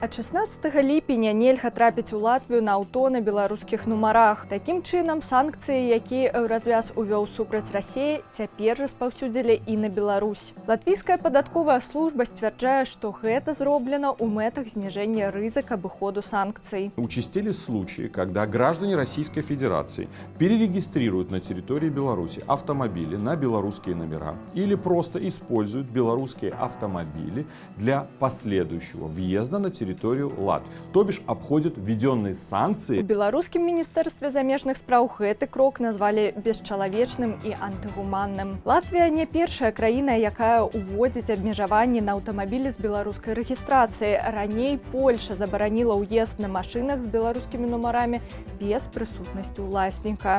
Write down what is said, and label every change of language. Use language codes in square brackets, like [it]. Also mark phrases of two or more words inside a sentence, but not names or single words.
[be] Ад 16 ліпеня нельга трапіць у Латвію на аўто на беларускіх нумарах. Такім чынам, санкцыі, якія Еўразвяз увёў супраць Расіі, цяпер распаўсюдзілі і на Беларусь. Латвійская падатковая служба сцвярджае, што гэта зроблена ў мэтах зніжэння рызыка абыходу санкцый. [ru] Участились случаи, когда граждане Российской Федерации перерегистрируют на территории Беларуси автомобили на белорусские номера или просто используют белорусские автомобили для последующего въезда на территорию Латвии, то бишь обходят введенные санкции. [be] У беларускім міністэрстве замежных спраў гэты крок назвалі бесчалавечным і антыгуманным. Латвія не першая краіна, якая уводзіць абмежаванні на аўтамабілі з беларускай рэгістрацыі. Раней Польша забараніла ўезд на машынах з беларускімі нумарамі без прысутнасці ўласніка.